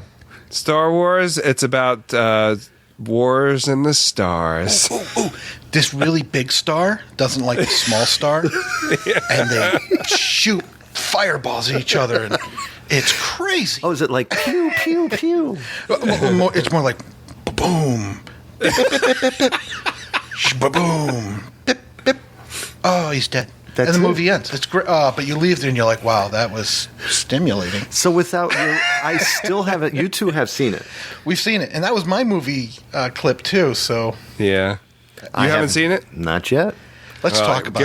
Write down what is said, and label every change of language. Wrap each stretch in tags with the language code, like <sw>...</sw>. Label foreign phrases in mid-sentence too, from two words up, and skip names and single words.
<en>Star Wars, it's about wars in the stars. this really big star doesn't like the small star, and they shoot fireballs at each other, and it's crazy. Oh, is it like pew, pew, pew? It's more like boom, bip, bip, bip, bip, bip. Ba-boom, bip, bip. Oh, he's dead. That's and the it. movie ends. It's great. But you leave there and you're like, wow, that was stimulating. So without you, I still haven't. You two have seen it. We've seen it. And that was my movie clip, too. So Yeah. You haven't seen it? Not yet. let's talk about it.</en>